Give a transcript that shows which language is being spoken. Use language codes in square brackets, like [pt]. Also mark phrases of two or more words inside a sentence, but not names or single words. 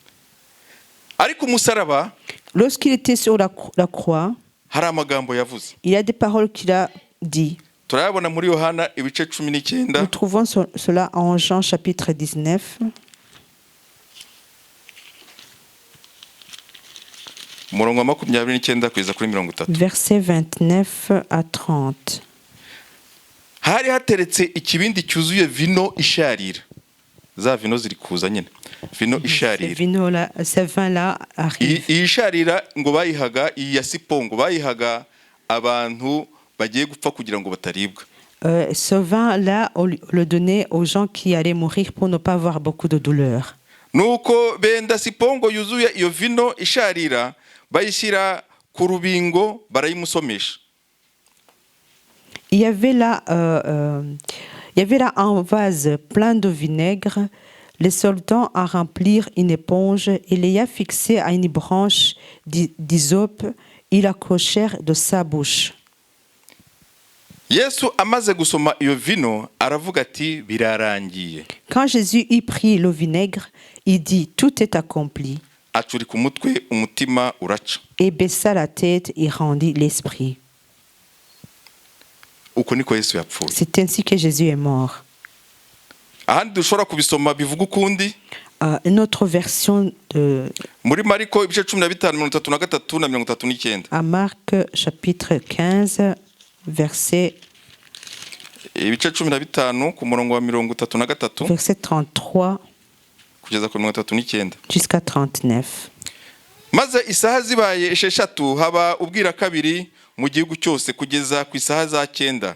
[fr] Lorsqu'il était sur la croix, il y a des paroles qu'il a dit. Nous trouvons cela en Jean chapitre 19. Versets 29 à 30. [rw] Hari hateretse ikibindi cyuzuye vino isharira. Za vino ziri kuza nyine. Vino isharira. [fr] Ce vin là arrive. [rw] Isharira ngo bayihaga iya sipongo bayihaga abantu bagiye gupfa kugira ngo bataribwa. [fr] Ce vin là on le donnait aux gens qui allaient mourir pour ne pas avoir beaucoup de douleur. [rw] Nuko benda sipongo yuzuye iyo vino isharira bayishyira ku rubingo barayimusomesha. [fr] Il y avait là un vase plein de vinaigre. Les soldats à remplir une éponge et l'ayant fixé à une branche d'hysope, ils l'accrochèrent de sa bouche. [rw] Yesu amaze gusoma iyo vino aravuga ati birarangiye. [fr] Quand Jésus y prit le vinaigre, il dit tout est accompli. [rw] Acurika umutwe umutima uraca. [fr] Et baissa la tête et rendit l'esprit. [rw] Uko niko Yesu yapfuye. [fr] C'est ainsi que Jésus est mort. [rw] Ahandi dushobora kubisoma bivuga ukundi. [fr] Une autre version de [rw] muri Mariko ibice 15:33 na 39. [fr] À Marc chapitre 15 verset [rw] ibice 15 ku murongo wa 33. [fr] Verset 33 [rw] kugeza ku 39. [fr] Jusqu'à 39. [rw] Maze isaha zibaye 6 haba ubwira kabiri mu gihugu cyose kugeza ku isaha za 9.